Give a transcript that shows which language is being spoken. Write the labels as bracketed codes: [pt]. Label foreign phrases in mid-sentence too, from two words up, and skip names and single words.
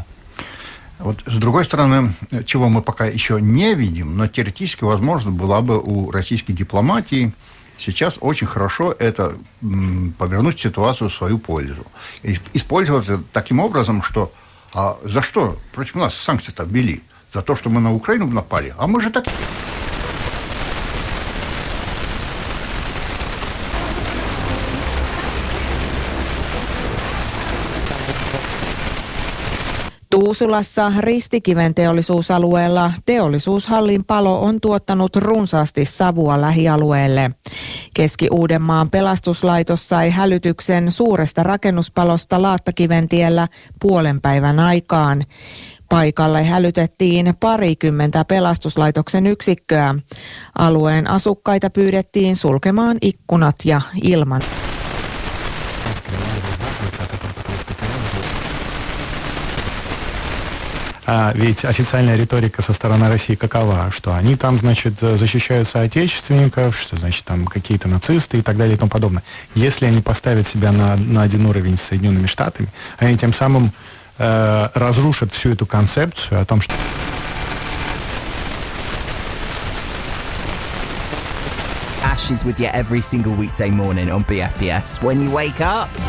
[ru] Вот с другой стороны, чего мы пока еще не видим, но теоретически, возможно, была бы у российской дипломатии сейчас очень хорошо это повернуть ситуацию в свою пользу. Использовать таким образом, что за что против нас санкции-то ввели? За то, что мы на Украину напали? А мы же так... [fi] Tuusulassa Ristikiven teollisuusalueella teollisuushallin palo on tuottanut runsaasti savua lähialueelle. Keski-Uudenmaan pelastuslaitos sai hälytyksen suuresta rakennuspalosta Laattakiventiellä puolen päivän aikaan. Paikalle hälytettiin 20 pelastuslaitoksen yksikköä. Alueen asukkaita pyydettiin sulkemaan ikkunat ja ilman. [ru] Ведь официальная риторика со стороны России какова? Что они там, значит, защищают соотечественников, что, значит, там какие-то нацисты и так далее и тому подобное. Если они поставят себя на один уровень с Соединенными Штатами, они тем самым разрушат всю эту концепцию о том, что... [en] Ash is with you every single weekday morning on BFBS. When you wake up...